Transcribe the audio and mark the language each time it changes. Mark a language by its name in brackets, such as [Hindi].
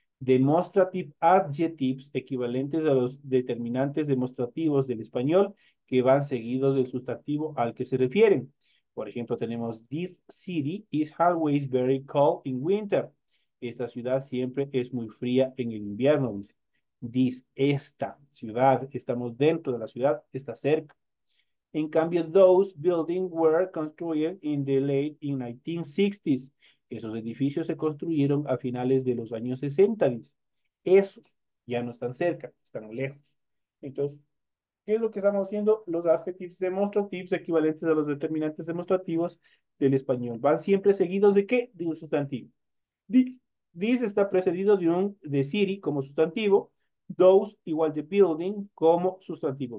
[Spanish] Demonstrative adjectives equivalentes a los determinantes demostrativos del español que van seguidos del sustantivo al que se refieren. [English] Por ejemplo, tenemos this city is always very cold in winter. [Spanish] Esta ciudad siempre es muy fría en el invierno, dice. Esta ciudad, estamos dentro de la ciudad, está cerca. [English] En cambio, those buildings were constructed in the late in 1960s. [Spanish] Esos edificios se construyeron a finales de los años 60, dice. Esos ya no están cerca, están lejos. Entonces, ¿qué es lo que estamos haciendo? Los adjetivos demostrativos equivalentes a los determinantes demostrativos del español. Van siempre seguidos de ¿qué? De un sustantivo. This está precedido de city como sustantivo, those igual de building como sustantivo.